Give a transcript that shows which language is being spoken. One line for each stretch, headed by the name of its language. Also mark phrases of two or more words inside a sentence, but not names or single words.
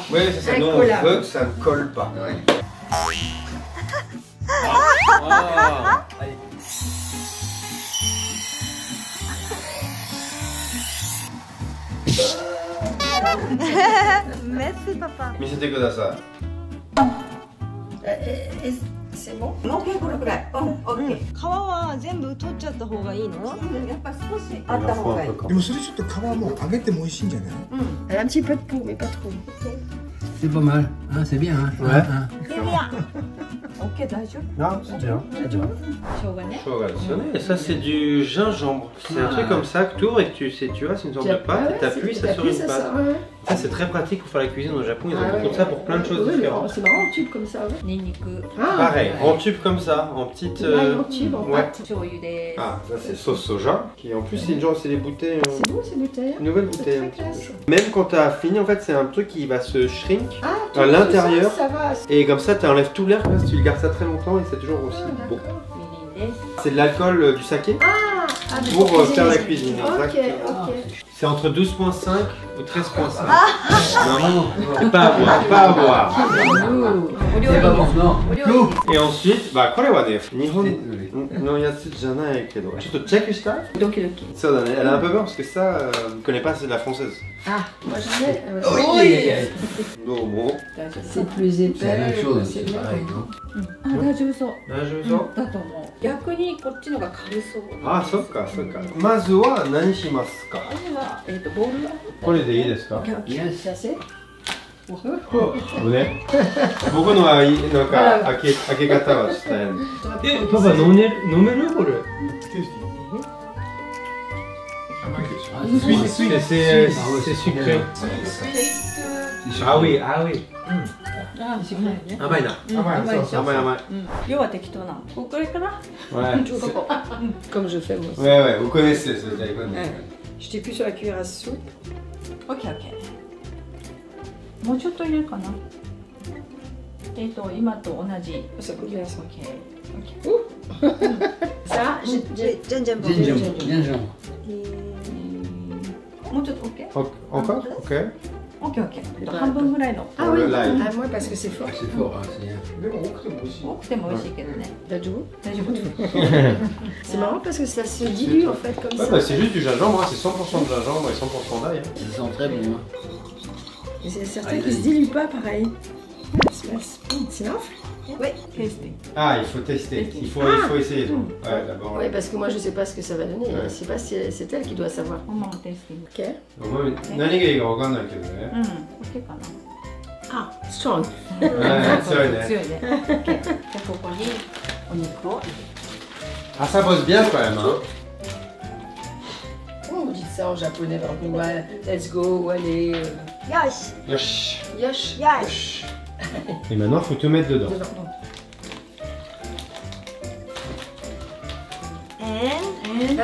French: Oui, c'est ça. Nous on veut que ça ne colle pas. Ouais. Merci papa.
Japanese: 見せてくださ
French: C'est bon?
Japanese: オッケー、これくらい。オッケー。皮は全部取っちゃった方がいいの？やっぱ少しあった方がいい。でもそれちょっと皮も揚げても美味しいんじゃない？
French: Elle a un petit peu de peau, mais pas trop. C'est pas mal, hein, c'est bien. Hein, Ouais. C'est bien.
Japanese: Ok, 大丈夫。
French: Non, c'est bien.
Japanese: しょうがね。
French: Et ça c'est du gingembre. C'est un truc comme ça que tu ouvres et que tu vois, c'est une sorte de pâte, t'appuies ça sur une pâte. Ça c'est très pratique pour faire la cuisine au Japon, ils ont beaucoup de ça pour plein de choses différentes. C'est marrant en tube comme ça, ouais.
Japanese: ニンニク。
French: Pareil, en tube comme ça, en petite... En tube, en ouais. pâte.
Japanese: 醤油です。
French: Ah, ça c'est sauce soja, qui en plus c'est des bouteilles... C'est beau ces bouteilles. Une nouvelle bouteille. Très classe. Même quand t'as fini, en fait c'est un truc qui va se shrink Ah, à l'intérieur. Ça va. Et comme ça t'enlèves tout l'air, tu le gardes ça très longtemps et c'est toujours aussi bon.
Japanese: みりんです。
French: C'est de l'alcool du saké pour faire la cuisine. Ok, Exactement. ok. C'est entre 12,5 ou 13,5. Non, pas à boire, pas à boire. C'est pas bon, non. Et ensuite, bah,
Japanese: これはね、日本のやつじゃないけど、ちょっとチェックしたい？
French: Donc le qui?
Japanese: そうだね、
French: elle a un peu peur parce que ça, je connais pas, c'est de la française. Ah, moi j'en ai. Oui. Non, C'est plus épais. C'est la même chose, c'est c'est bien. pareil, non?
Japanese: あ、大丈夫そう。大丈夫そう？だと思う。逆にこっちのが軽そう。あ、そっか、そっか。まずは何しますか？ボールはこれでいいですか？
French: C'est assez?
Japanese: ね。僕のはなんか開け方はしたい。パパ飲めるこれ？
French: C'est sucré. Ah oui, ah oui.
Japanese: あ、しないね。甘いな。甘い甘い。要は適当な。これかな。
French: Ouais. Comme je fais moi aussi. Ouais, ouais, vous connaissez ce téléphone. Je t'ai plus sur la cuillère à soupe.
Japanese: オッケーオッケー。もうちょっと入れるかな。今と同じ。
French: Ça coûte bien ça. Ça, gingembre. Gingembre.
Japanese: もうちょっと OK?
French: Encore? Ok.
Japanese: OK OK 半分ぐらいの
French: Ah oui, ah moi parce que c'est fort C'est fort, hein, c'est...
Japanese: 多くても美味しいけどね大丈夫大丈夫
French: C'est marrant parce que ça se dilue en fait comme Ouais, ça. bah, c'est juste du gingembre, hein. C'est 100% de gingembre et 100% d'ail. Hein. Ça sent très bon. Hein. Et c'est certains qui se diluent pas pareil. C'est marrant. Oui tasty Ah, il faut tester. Il faut essayer. Donc. Ouais, d'abord. Oui, parce que moi je sais pas ce que ça va donner. Ouais. Je sais pas si c'est elle qui doit savoir.
Japanese: もう tasty
French: Ok.
Japanese: まあ何がいいかわかんないけどね。うん OK かな
French: Ah, strong.
Japanese: はい、強いね。強いね OK じゃあここにお肉を
French: Ah, ça bosse bien quand même. Hein. Comment on dit ça en japonais par exemple? Ouais,
English: let's go,
French: ou allez.
Japanese: よし Yosh. Yosh. よし
French: Et maintenant, faut tout mettre dedans. Dedans. And